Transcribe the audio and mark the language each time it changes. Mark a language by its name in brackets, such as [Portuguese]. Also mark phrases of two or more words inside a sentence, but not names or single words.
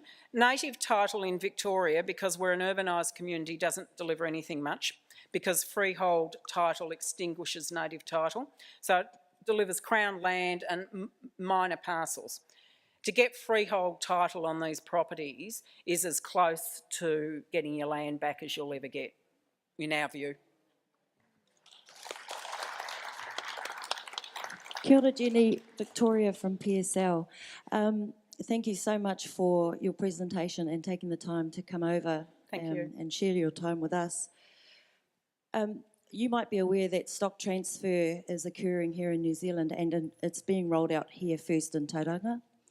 [English] Native title in Victoria, because we're an urbanised community, doesn't deliver anything much, because freehold title extinguishes native title. So it delivers Crown land and minor parcels. To get freehold title on these properties is as close to getting your land back as you'll ever get, in our view. [Māori] Kia ora, Jenny. [English] Victoria from PSL. Thank you so much for your presentation and taking the time to come over and share your time with us. You might be aware that stock transfer is occurring here in New Zealand, and it's being rolled out here first in Tauranga.